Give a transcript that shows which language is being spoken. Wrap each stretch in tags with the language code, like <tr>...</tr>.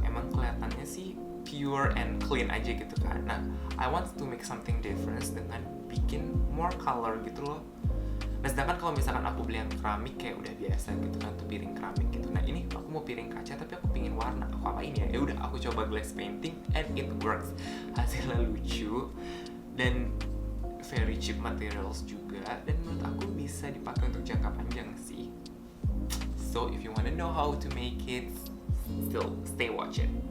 <id>Emang kelihatannya sih</id> <en>pure and clean</en> <id>aja gitu kan. Nah,</id> <en>I want to make something different</en> <id>dengan bikin</id> <en>more color</en> <id>gitu loh. Nah sedangkan kalau misalkan aku beli yang keramik kayak udah biasa gitu kan, tuh piring keramik gitu. Nah ini aku mau piring kaca tapi aku pingin warna, aku apain ya? Ya udah aku coba</id> <en>glass painting and it works.</en> <id>Hasilnya lucu dan</id> <en>very cheap materials</en> <id>juga, dan menurut aku bisa dipakai untuk jangka panjang sih.</id> <en>So if you wanna know how to make it, still stay watch it.</en>